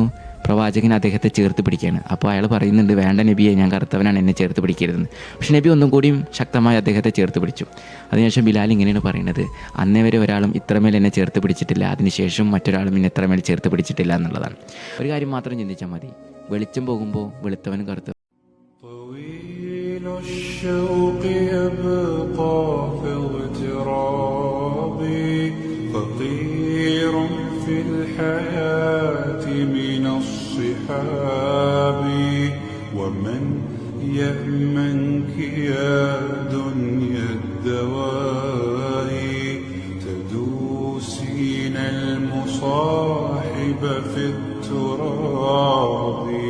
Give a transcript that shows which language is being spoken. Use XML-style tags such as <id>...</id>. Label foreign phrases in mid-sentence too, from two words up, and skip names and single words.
<ml>പ്രവാചകൻ അദ്ദേഹത്തെ ചേർത്ത് പിടിക്കുകയാണ്. അപ്പോൾ അയാൾ പറയുന്നുണ്ട്, വേണ്ട നബിയെ, ഞാൻ കറുത്തവനാണ്, എന്നെ ചേർത്ത് പിടിക്കരുതെന്ന്. പക്ഷെ നബി ഒന്നും കൂടിയും ശക്തമായി അദ്ദേഹത്തെ ചേർത്ത് പിടിച്ചു. അതിനുശേഷം ബിലാൽ ഇങ്ങനെയാണ് പറയുന്നത്, അന്നേ വരെ ഒരാളും ഇത്രമേൽ എന്നെ ചേർത്ത് പിടിച്ചിട്ടില്ല, അതിനുശേഷം മറ്റൊരാളും എന്നെ ഇത്രമേൽ ചേർത്ത് പിടിച്ചിട്ടില്ല എന്നുള്ളതാണ്. ഒരു കാര്യം മാത്രം ചിന്തിച്ചാൽ മതി, വെളിച്ചം പോകുമ്പോൾ വെളുത്തവനും കറുത്തവനും.</ml> <ar>الشوق يبقى في اغتراب فقير في الحياة من الصحاب ومن يأمنك يا دنيا الدواهي تدوسين المصاحب في التراب</ar>